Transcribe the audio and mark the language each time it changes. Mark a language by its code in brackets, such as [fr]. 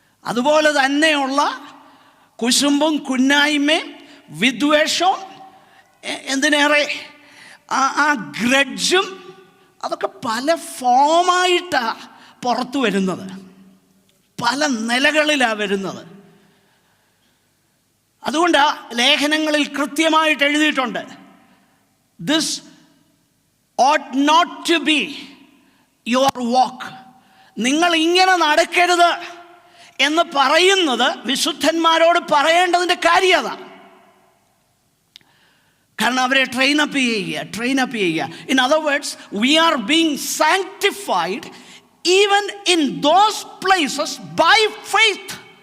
[ml] അതുപോലെ തന്നെയുള്ള കുശുമ്പും കുന്നായ്മയും വിദ്വേഷവും, എന്തിനേറെ ആ ഗ്രഡ്ജും, അതൊക്കെ പല ഫോമായിട്ടാണ് പുറത്തു വരുന്നത്, പല നിലകളിലാണ് വരുന്നത്. അതുകൊണ്ട് ലേഖനങ്ങളിൽ കൃത്യമായിട്ട് എഴുതിയിട്ടുണ്ട്, [en] This ought not to be your walk. [ml] നിങ്ങൾ ഇങ്ങനെ നടക്കരുത് എന്ന് പറയുന്നത് വിശുദ്ധന്മാരോട് പറയേണ്ടതിൻ്റെ കാര്യം അതാണ്. കാരണം അവരെ ട്രെയിനപ്പ് ചെയ്യുക. [en] In other words, we are being sanctified even in those places by faith.